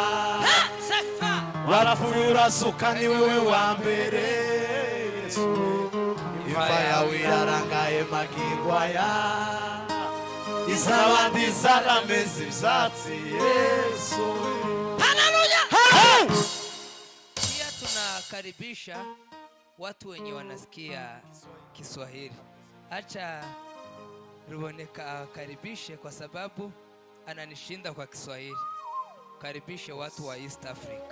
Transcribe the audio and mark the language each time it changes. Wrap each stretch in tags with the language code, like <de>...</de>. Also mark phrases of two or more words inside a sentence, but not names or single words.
<rn>Warapfuye urasuka ni wewe wa mbere Yesu, imva yawe irarangaye magingo aya, izabandi zarameze ivyatsi Yesu. Haleluya!</rn> <sw>pia tunakaribisha watu wenye wanasikia Kiswahili. Acha Ruboneka akaribishe kwa sababu ananishinda kwa Kiswahili. Karibishe watu wa East Africa.</sw>